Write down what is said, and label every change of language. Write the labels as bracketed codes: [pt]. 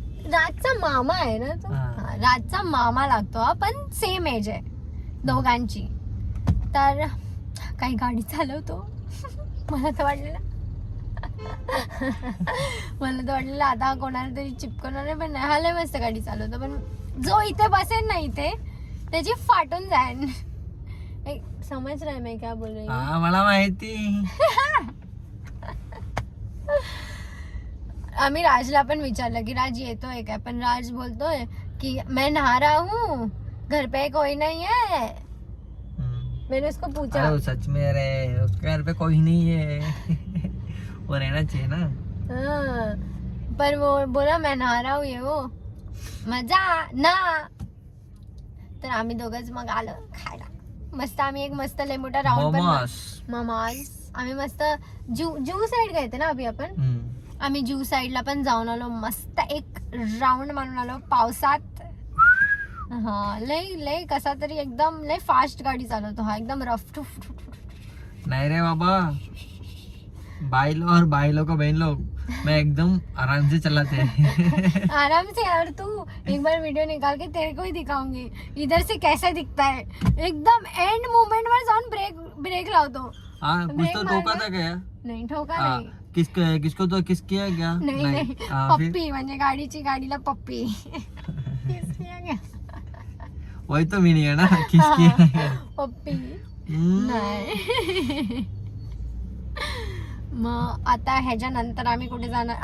[mr] राजचा मामा आहे ना तो. राजचा मामा लागतो हा, पण सेम एज आहे दोघांची. तर काही गाडी चालवतो. मला तर वाटलेलं आता कोणाला तरी चिपकवणार आहे, पण नाही, हा लय मस्त गाडी चालवतो. पण जो इथे बसेल ना इथे, त्याची फाटून जाईल. [hi] समज रहा है मैं क्या बोल रही हूँ. [mr] मला माहिती. आम्ही राजला पण विचारलं की राज येतोय काय, पण राज बोलतोय कि [hi] मैं नहा रहा हूँ, घर पे कोई नहीं है. मैंने उसको पूछा, अरे सच में रे, उसके घर पे कोई नहीं है. वो रहना चाहिए ना. हाँ, पर वो बोला मैं नहा रहा हूँ, ये वो मजा ना. [mr] तर आम्ही दोघंच मग आलो खायला. मस्त आम्ही एक मस्त लय मोठा राऊंड पण मोमोज आम्ही मस्त जू साईड [hi] गए थे ना अभी [mr] आपण. आम्ही जू साईडला पण जाऊन आलो, मस्त एक राऊंड मारून आलो पावसात. हा लय कसा तरी एकदम लय फास्ट गाडी चालवतो हा, एकदम रफ. नाही रे बाबा, [hi] भाई लोग और भाई लोग को बहन लोग मैं एकदम आराम से चलाते हैं। आराम से यार, तू एक बार वीडियो निकाल के तेरे को ही दिखाऊंगी इधर से कैसा दिखता है। [mr] एकदम एंड मोमेंट वर जाऊन ब्रेक लावतो। [hi] हाँ कुछ तो ठोका था क्या? [mr] नाही ठोका [hi] हाँ, [mr] नाही [hi] किसको तो किस किया क्या? [mr] नाही [hi] हाँ, फिर [mr] पप्पी म्हणजे गाडीला पप्पी [hi] किस किया क्या? वही तो मीनिंग है ना किस किया। [mr] पप्पी हम्म, नाही। मग आता ह्याच्यानंतर आम्ही कुठे जाणार?